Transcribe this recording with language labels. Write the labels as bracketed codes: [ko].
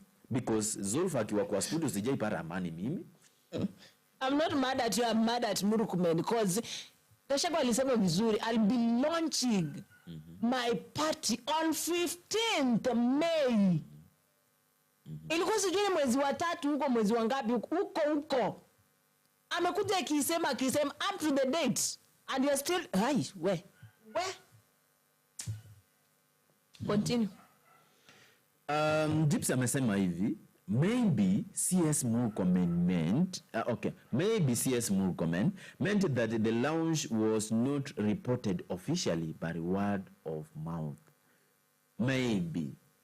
[en] Because [sw] Zulfa akiwa kwa studio sijaipata amani mimi. [en] I'm not mad at you, I'm mad at Murkomen because Gachagua [sw] alisema vizuri, [en] I'll be launching my party on 15th May. [sw] Ilikuwa sijui mwezi wa 3 huko, mwezi wa ngapi huko. Amekuja akisema [en] up to the date and you're still where? Continue. Gypsy [sw] amesema hivi, [en] maybe CS Murkomen meant that the launch was not reported officially by word of mouth. Maybe.